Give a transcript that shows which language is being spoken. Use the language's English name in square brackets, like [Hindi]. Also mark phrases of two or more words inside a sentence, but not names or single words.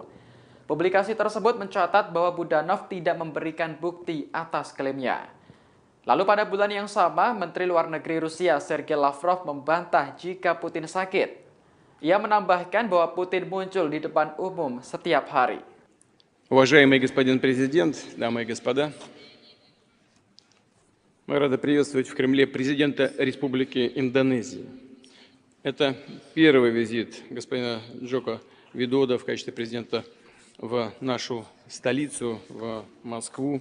[Indonesian] Publikasi tersebut mencatat bahwa Budanov tidak memberikan bukti atas klaimnya. Lalu pada bulan yang sama, Menteri Luar Negeri Rusia Sergei Lavrov membantah jika Putin sakit. Ia menambahkan bahwa Putin muncul di depan umum setiap hari. [Russian] Уважаемый господин президент, дамы и господа, мы рады приветствовать в Кремле президента Республики Индонезии. Это первый визит господина Джоко Видодо в качестве президента в нашу столицу, в Москву.